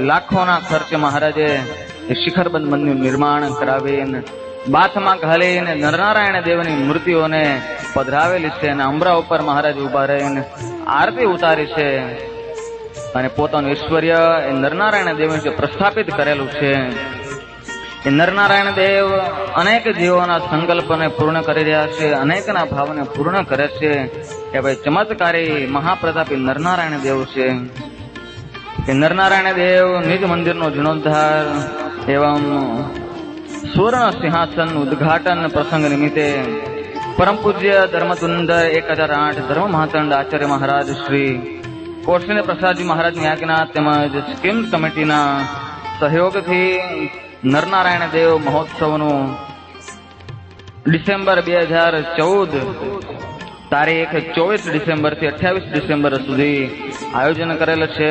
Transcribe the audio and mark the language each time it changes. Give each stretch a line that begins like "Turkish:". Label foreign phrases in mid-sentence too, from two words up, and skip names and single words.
Gujarati: લાખોના ખર્ચે महाराजे શિખરબંધ મંદિર નિર્માણ કરાવીને બાથમાં ઘાલીને નરનારાયણ દેવની મૂર્તિઓને પધરાવેલી છે અને અમરા ઉપર મહારાજ ઉભા રહીને આરતી ઉતારી છે અને પોતાનું ઐશ્વર્ય એ નરનારાયણ દેવને પ્રસ્થાપિત કરેલું છે। એ નરનારાયણ દેવ અનેક જીવોના સંકલ્પને પૂર્ણ કરી રહ્યા છે, અનેકના ભાવને પૂર્ણ કરે છે। એ ભાઈ ચમત્કારી મહાપ્રતાપી નરનારાયણ દેવ છે। એ નરનારાયણ દેવ નિજ મંદિરનો જીર્ણોદ્ધાર એવં સુવર્ણ સિંહાસન ઉદ્ઘાટન પ્રસંગ નિમિત્તે પરમ પૂજ્ય ધર્મતુંદ 1008 ધર્મ મહાતંડ આચાર્ય મહારાજ શ્રી કોશેન્દ્ર પ્રસાદ જી મહારાજ ની આજ્ઞા તેમજ સ્કીમ કમિટીના સહયોગથી નરનારાયણ દેવ મહોત્સવનું ડિસેમ્બર 2014 તારીખ 24 ડિસેમ્બર થી 28 ડિસેમ્બર સુધી આયોજન કરેલ છે।